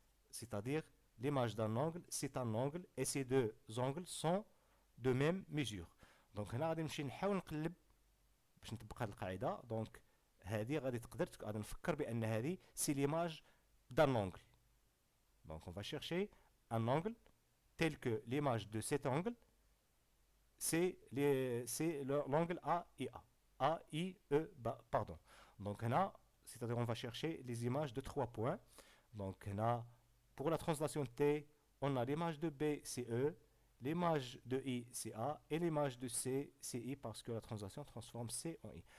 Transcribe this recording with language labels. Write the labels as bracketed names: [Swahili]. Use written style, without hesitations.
[French] C'est-à-dire l'image d'un angle c'est un angle et ces deux angles sont de même mesure. [Arabic] دونك هنا غادي نمشي نحاول نقلب باش نطبق هذه القاعده. دونك هذه غادي غادي نفكر بان هذه [French] سي ليماج دان انغل. Donc on va chercher un angle tel que l'image de cet angle, c'est l'angle AIA. AIE, pardon. Donc là, c'est-à-dire on va chercher les images de 3 points. Donc là, pour la translation T, on a l'image de B, c'est E, l'image de I, c'est A, et l'image de C, c'est I, parce que la translation transforme C en I.